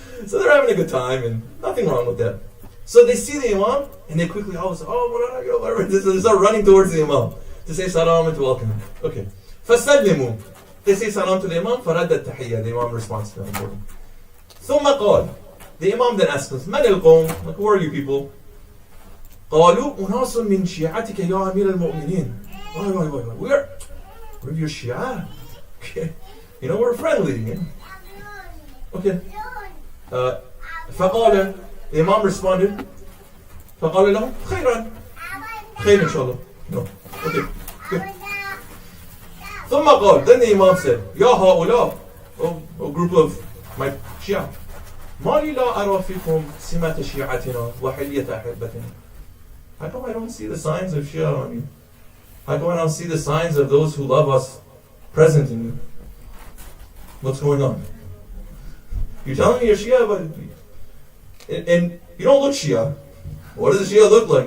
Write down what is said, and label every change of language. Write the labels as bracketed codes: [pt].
[en] So they're having a good time and nothing wrong with that. So they see the Imam and they quickly all say, oh, whatever. They start running towards the Imam to say salam and to welcome him. [ar] Okay. فَسَلِّمُوا. [en] They say salam to the Imam, [ar] فَرَدَّ التَّحِيَّةِ. [en] The Imam responds to them. [ar] ثُمَّ قال. [en] The Imam then asks us, [ar] مَنِ الْقَوْمِ? [en] Like, who are you people? [ar] قالوا أناس من شيعتك يا أمير المؤمنين. [en] We're your Shia. Okay. We're friendly. Okay. [ar] فقال. [en] The Imam responded. [ar] فقال لهم خيرا. خير إن شاء الله. [en] No. Okay. Good. [ar] ثم قال. [en] Then the Imam said, [ar] يا هؤلاء. [en] A group of my Shia. [ar] ما لي لا أرى فيكم سمة شيعتنا وحلية أحبتنا. [en] How come I don't see the signs of Shia? How come I don't see the signs of those who love us present in you? What's going on? You're telling me you're Shia, but and you don't look Shia. What does a Shia look like?